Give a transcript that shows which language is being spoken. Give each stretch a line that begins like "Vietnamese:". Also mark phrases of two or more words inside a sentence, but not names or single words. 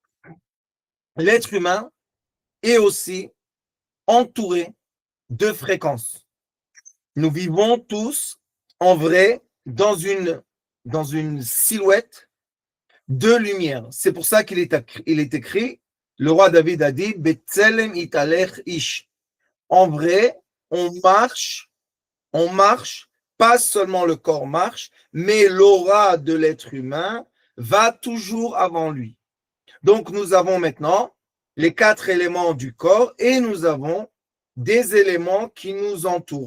French: L'être humain est aussi entouré de fréquences. Nous vivons tous, en vrai, dans une silhouette de lumière. C'est pour ça qu'il est écrit, le roi David a dit,
Hebrew: בצלם יתהלך איש.
French: En vrai, on marche, pas seulement le corps marche, mais l'aura de l'être humain va toujours avant lui. Donc, nous avons maintenant les 4 éléments du corps et nous avons des éléments qui nous entourent.